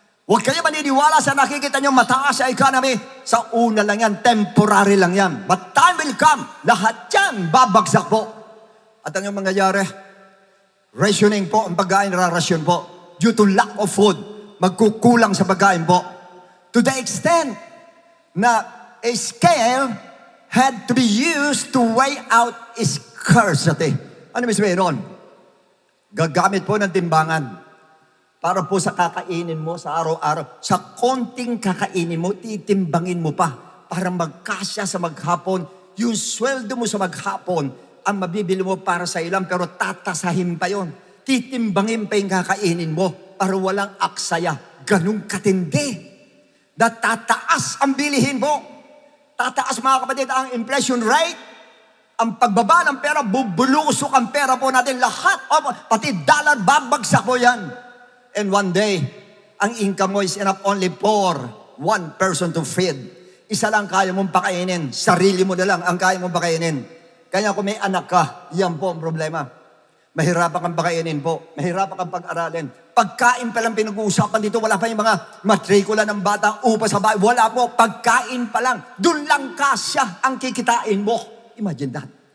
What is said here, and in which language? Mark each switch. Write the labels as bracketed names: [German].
[Filipino] Huwag kayo maniniwala sa nakikita nyo mataas sa economy. Sa una lang yan, temporary lang yan. [English] But time will come, [Filipino] lahat yan babagsak po. At ang mangyayari, rationing po, ang pagkain rarasyon po. [English] Due to lack of food, [Filipino] magkukulang sa pagkain po. [English] To the extent na a scale had to be used to weigh out scarcity. [Filipino] Ano may sabihin ron? Gagamit po ng timbangan para po sa kakainin mo sa araw-araw. Sa konting kakainin mo, titimbangin mo pa para magkasya sa maghapon. Yung sweldo mo sa maghapon, ang mabibili mo para sa ilang, pero tatasahin pa yon. Titimbangin pa yung kakainin mo para walang aksaya. Ganun katindi. Na tataas ang bilihin mo. Tataas mga kapatid ang inflation rate. Ang pagbaba ng pera, bubulusok ang pera po natin. Lahat, pati dollar, babagsak po yan. [English] And one day, [Filipino] ang income mo [English] is enough only for one person to feed. [Filipino] Isa lang kaya mong pakainin. Sarili mo na lang ang kaya mong pakainin. Kaya kung may anak ka, yan po ang problema. Mahirapan kang pakainin po. Mahirapan kang pag-aralin. Pagkain pa lang pinag-uusapan dito. Wala pa yung mga matrikula ng bata, upa sa bahay. Wala po. Pagkain pa lang. Doon lang kasya ang kikitain mo. [English] Imagine that.